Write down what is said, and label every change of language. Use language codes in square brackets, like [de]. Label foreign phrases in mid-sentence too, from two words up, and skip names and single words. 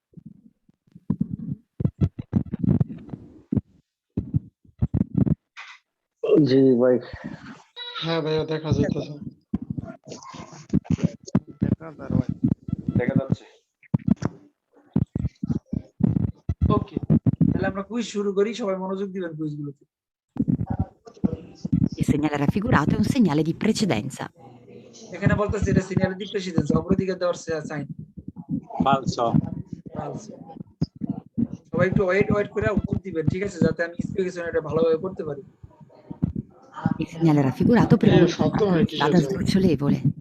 [bn] জি ভাই। হ্যাঁ ভাইয়া, দেখা যাইতেছে। দেখা যাচ্ছে। ওকে, তাহলে আমরা কুইজ শুরু করি, সবাই মনোযোগ দিবেন কুইজগুলোতে। [it] Il segnale raffigurato è un segnale di precedenza. [bn] এখানে বলতেছে এটা [it] segnale di precedenza, [bn] অগ্রাধিকার দেওয়ার সাইন। ফালসো। ফালসো। সবাই একটু ওয়েট করে উত্তর দিবেন, ঠিক আছে, যাতে আমি স্পেসিফিকেশন এটা ভালোভাবে করতে পারি। [it] Il segnale raffigurato preannuncia una strada sdrucciolevole.